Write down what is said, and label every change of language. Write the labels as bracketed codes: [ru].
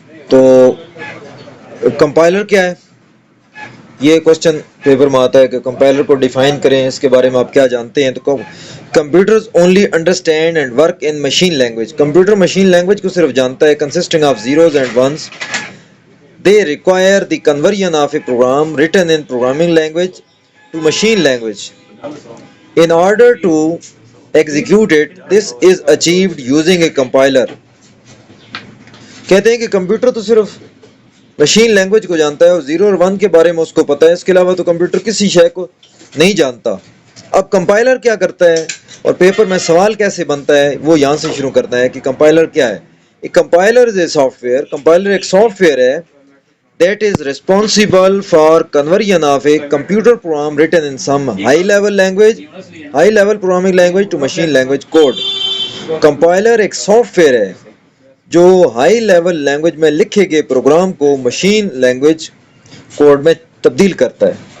[hi] तो कंपाइलर क्या है, ये क्वेश्चन पेपर में आता है कि कंपाइलर को डिफाइन करें, इसके बारे में आप क्या जानते हैं. [en] तो computers only understand and work in machine language. [hi] Computer machine language को सिर्फ जानता है, [en] Consisting of zeros and ones. They require the conversion of a program written in programming language to machine language. In order to execute it, this is achieved using a compiler. [hi] कहते हैं कि computer तो सिर्फ machine language को जानता है और zero और वन के बारे में उसको पता है, इसके अलावा तो कंप्यूटर किसी शय को नहीं जानता. अब कंपाइलर क्या करता है और पेपर में सवाल कैसे बनता है, वो यहाँ से शुरू करना है कि कंपाइलर क्या है. [en] एक compiler is a software. [hi] Compiler एक सॉफ्टवेयर है [en] that is responsible for conversion of a computer program written in some high level programming language to machine language code. [hi] Compiler एक सॉफ्टवेयर है जो हाई लेवल लैंग्वेज में लिखे गए programme को machine language code में तब्दील करता है.